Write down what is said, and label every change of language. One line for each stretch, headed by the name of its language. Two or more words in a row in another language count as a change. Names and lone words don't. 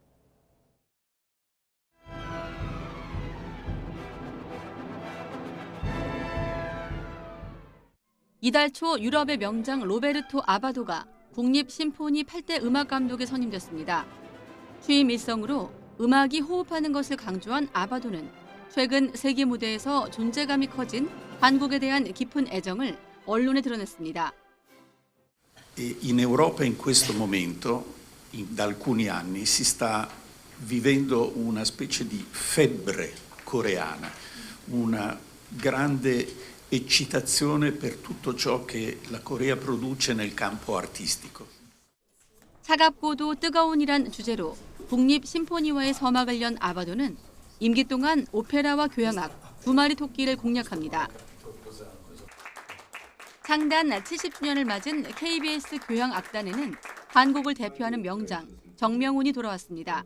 Korean: 이달 초 유럽의 명장 로베르토 아바도가 국립심포니 8대 음악감독에 선임됐습니다. 취임 일성으로 음악이 호흡하는 것을 강조한 아바도는 최근 세계 무대에서 존재감이 커진 한국에 대한 깊은 애정을 언론에 드러냈습니다.
Italian: In Europa in questo momento, da alcuni anni, si sta vivendo una specie di febbre coreana, una grande eccitazione per tutto ciò che la Corea produce nel campo artistico.
Korean: 차갑고도 뜨거운이란 주제로 국립 심포니와의 서막을 연 아바도는 임기 동안 오페라와 교향악 2마리 토끼를 공략합니다. 창단 70주년을 맞은 KBS 교향악단에는 한국을 대표하는 명장 정명훈이 돌아왔습니다.